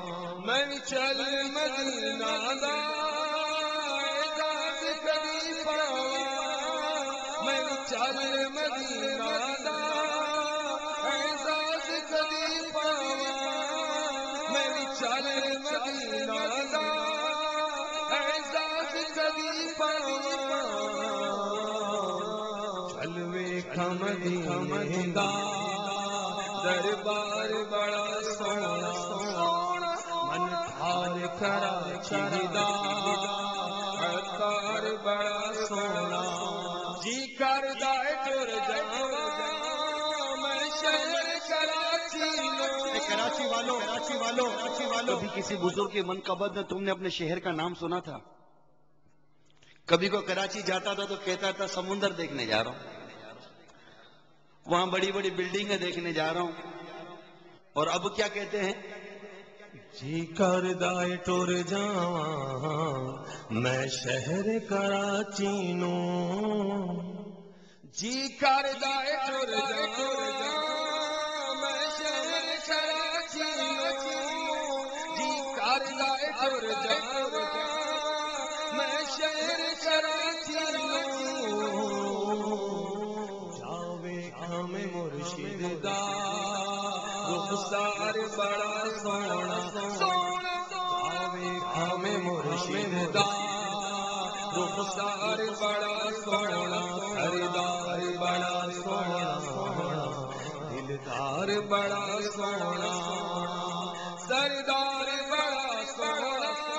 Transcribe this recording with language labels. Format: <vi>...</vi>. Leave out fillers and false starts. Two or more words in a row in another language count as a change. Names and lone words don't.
<pa>میں چل مدینہ دا اعزاز کبھی پاواں میں چل مدینہ دا اعزاز کبھی پاواں میں چل مدینہ دا اعزاز کبھی پاواں چل ویکھاں مدینے دا دربار بڑا سونا من تھال کراچی دا عطار بڑا سونا جی کردا اے ٹر جاواں میں شہر کراچی</pa> <ur>کراچی والوں کبھی کسی بزرگ کے منقبت میں تم نے اپنے شہر کا نام سنا تھا؟ کبھی کوئی کراچی جاتا تھا تو کہتا تھا سمندر دیکھنے جا رہا ہوں، وہاں بڑی بڑی بلڈنگیں دیکھنے جا رہا ہوں، اور اب کیا کہتے ہیں؟</ur> <pa>جی کردا اے ٹر جاواں میں شہر کراچی نو جی کردا اے ٹر جاواں میں شہر کراچی نو جی کردا اے ٹر جاواں میں شہر کراچی نو جاوے ہمیں مرشد دا رخسار بڑا سونا جاوے ہمیں مرشد دا رخسار بڑا سونا خریدار بڑا سونا دلدار بڑا سونا سردار بڑا سونا</pa>